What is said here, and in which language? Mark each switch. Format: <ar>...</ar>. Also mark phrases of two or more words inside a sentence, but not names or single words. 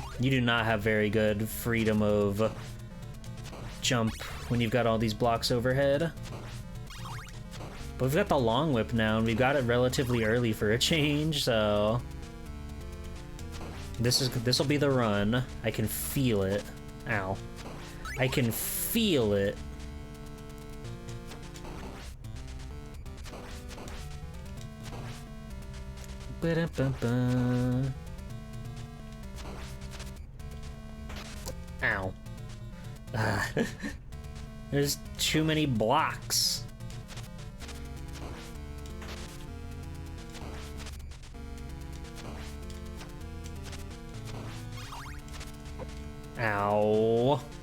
<en>You do not have very good freedom of jump when you've got all these blocks overhead. But we've got the long whip now, and we've got it relatively early for a change, so... This'll be the run. I can feel it. Ow. I can feel it. Ba-da-ba-ba. Ow. There's too many blocks. Ow.</en>